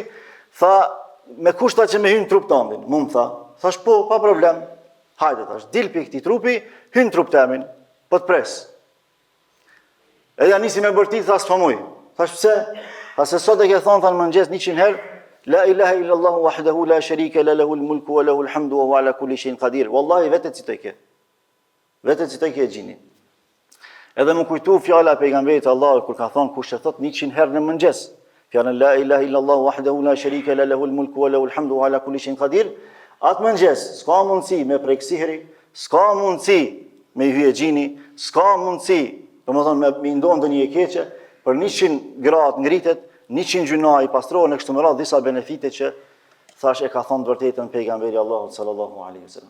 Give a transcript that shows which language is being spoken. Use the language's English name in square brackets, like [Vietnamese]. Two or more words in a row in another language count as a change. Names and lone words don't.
[Albanian] Tha me kushta që me hyn trup tëndin. Mu më tha, thash po, pa problem. Hajde thash, dil për këtij trupi, hyn trup temin, po të pres. Edhe nisi me bërtit, tha s'famuj. Thash pse? Tha se sot e ke thonë tha në mëngjes 100 herë, [Arabic] لا إله إلا الله وحده لا شريك له الملك وله الحمد وهو على كل شيء قدير. [Albanian] Wallahi vetë citoj ke. Vetë citoj ke gjini. Edhe më kujtu fjala e pejgamberit Allahut kur ka thonë kush e thot 100 herë në mëngjes, fjalën [Arabic] لا إله إلا الله وحده لا شريك له الملك وله الحمد وعلى كل شيء قدير, [Albanian] atë mëngjes s'ka mundësi me prek sihri, s'ka mundësi me hyje gjini, s'ka mundësi, domethënë me ndonë ndonjë e keqe, për 100 gradë ngritet, 100 gjuna i pastrohen e kështu me radhë disa benefite që thash e ka thonë të vërtetën pejgamberi Allahut [Arabic] صلى الله عليه وسلم.